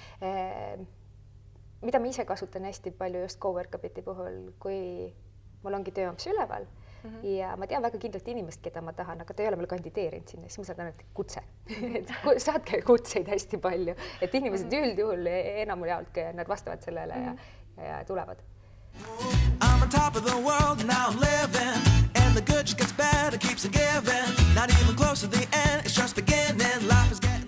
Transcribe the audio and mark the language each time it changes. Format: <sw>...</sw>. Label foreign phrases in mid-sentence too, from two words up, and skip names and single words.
<et>Mida ma ise kasutan hästi palju just GoWorkabiti puhul, kui mul ongi tööamps üleval ja ma tean väga kindlalt inimest, keda ma tahan, aga ta ei ole meil kandideerinud sinna, siis ma saan ainult kutse. Saatke kutseid hästi palju, et inimesed üldjuhul enamul jaolt nad vastavad sellele ja tulevad.</et> <en>I'm on top of the world, now I'm living and the good just gets better, keeps on giving, not even close to the end, it's just beginning, life is getting</en>